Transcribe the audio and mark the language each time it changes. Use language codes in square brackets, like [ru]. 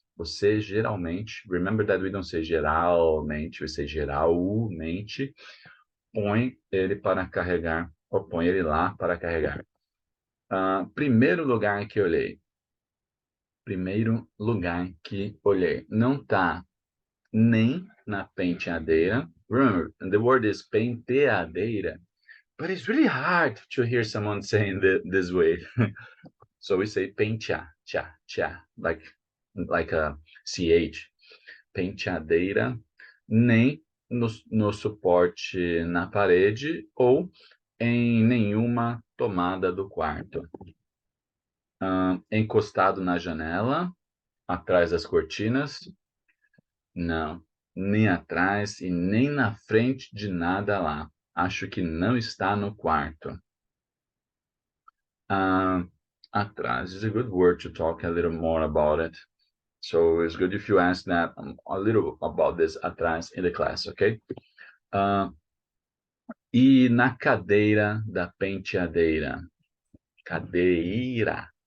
[pt] Você geralmente, [en] remember that we don't say [pt] geralmente, [en] we say [pt] geralmente, põe ele para carregar, ou põe ele lá para carregar. Primeiro lugar que olhei. Primeiro lugar que olhei. Não tá nem na penteadeira. [en] Remember, the word is penteadeira. But it's really hard to hear someone saying this way. So we say pentear, cha, like a CH. [pt] Penteadeira, nem no suporte na parede ou em nenhuma tomada do quarto. Encostado na janela, atrás das cortinas. Não, nem atrás e nem na frente de nada lá. Acho que não está no quarto. [en] Atrás is a good word to talk a little more about it. So it's good if you ask that a little about this atrás in the class, okay? [pt] E na cadeira da penteadeira. Cadeira.